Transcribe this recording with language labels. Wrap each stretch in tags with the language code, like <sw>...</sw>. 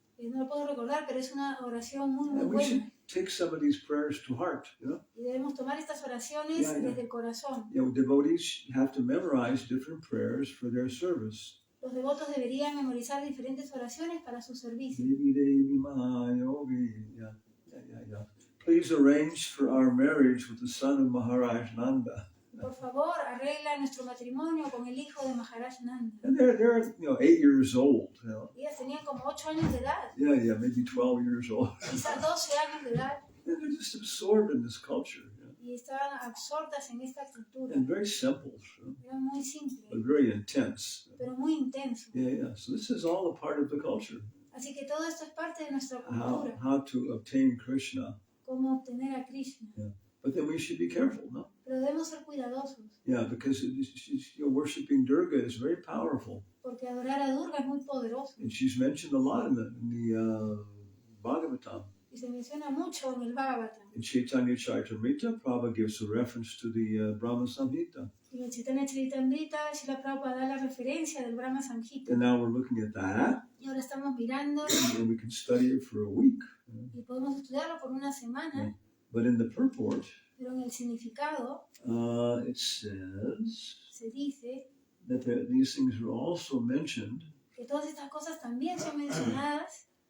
<es>No lo puedo recordar, pero es una oración muy, muy</es> <en>And we should</en> <es>buena.</es> <en>take some of these prayers to heart,</en> <es>Y debemos tomar estas oraciones</es> <en>Yeah.</en> <es>desde el corazón.</es> <en>Devotees have to memorize different prayers for their service.</en> <es>Los devotos deberían memorizar diferentes oraciones para su servicio.</es> <en>Devi Mahayogi. Yeah. Please arrange for our marriage with the son of Maharaj Nanda.</en> <es>Por favor, arregla nuestro matrimonio con el hijo de Maharaj Nanda.</es> <en>And they're 8 years old.</en> <es>Ellas tenían como 8 años de edad,</es> <en>Yeah, maybe 12 years old.</en> <es>quizás 12 años de edad,</es> <en>And they're just absorbed in this culture.</en> <es>y estaban absortas en esta cultura.</es> <en>And very simple,</en> <es>Era muy simple,</es> <en>but very intense.</en> <es>pero muy intenso.</es> <en>Yeah. So this is all a part of the culture.</en> <es>Así que todo esto es parte de nuestra cultura,</es> <en>How to obtain Krishna.</en> <es>cómo obtener a Krishna.</es> <en>But then we should be careful, no?</en> <es>Pero debemos ser cuidadosos,</es> <en>Yeah, because worshiping Durga is very powerful.</en> <es>porque adorar a Durga es muy poderoso.</es> <en>And she's mentioned a lot in the Bhagavatam.</en> <es>Y se menciona mucho en el Bhagavatam.</es> <en>In Caitanya Caritamrta, Prabhupada gives a reference to the Brahma Samhita.</en> <es>Y en Caitanya Caritamrta, Srila Prabhupada da la referencia del Brahma Samhita.</es> <en>And now we're looking at that,</en> <es>Y ahora estamos mirando</es> <en>and we can study it for a week.</en> <es>y podemos estudiarlo por una semana.</es> <en>But in the purport,</en> <es>Pero en el significado</es> <en>it says</en> <es>se dice</es> <en>that these things are also mentioned</en> <es>que todas estas cosas también son mencionadas</es>